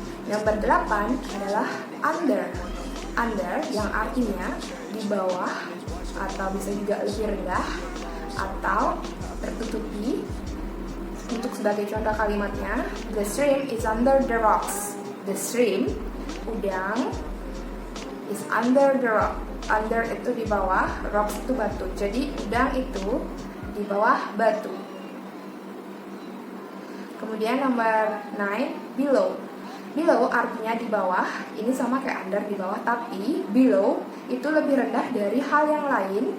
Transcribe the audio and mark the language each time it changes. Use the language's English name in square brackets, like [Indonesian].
[Indonesian] Nomor 8 adalah under. Under yang artinya di bawah, atau bisa juga lebih rendah, atau tertutupi. Untuk sebagai contoh kalimatnya, [English] the stream is under the rocks. The stream, udang, is under the rock. [Indonesian] Under itu di bawah, rocks itu batu. Jadi udang itu di bawah batu. Kemudian nomor 9, below. Below artinya di bawah. Ini sama kayak under di bawah, tapi below itu lebih rendah dari hal yang lain.